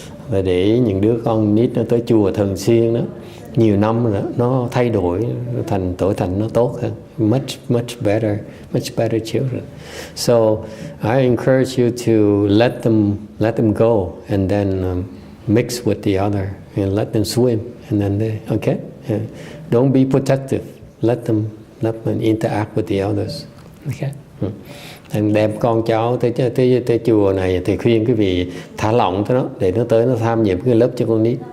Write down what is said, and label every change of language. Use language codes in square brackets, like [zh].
[vi] Và để ý những đứa con nít nó tới chùa thường xuyên đó, nhiều năm rồi nó thay đổi trở thành nó tốt hơn. [en] Much better children. So I encourage you to let them go and then mix with the other and let them swim and then okay. Don't be protective. Let them interact with the others. Okay. [vi] Thằng đem con cháu tới chùa này thì khuyên cái vị thả lỏng tới nó để nó tới nó tham nhiệm cái lớp cho con nít.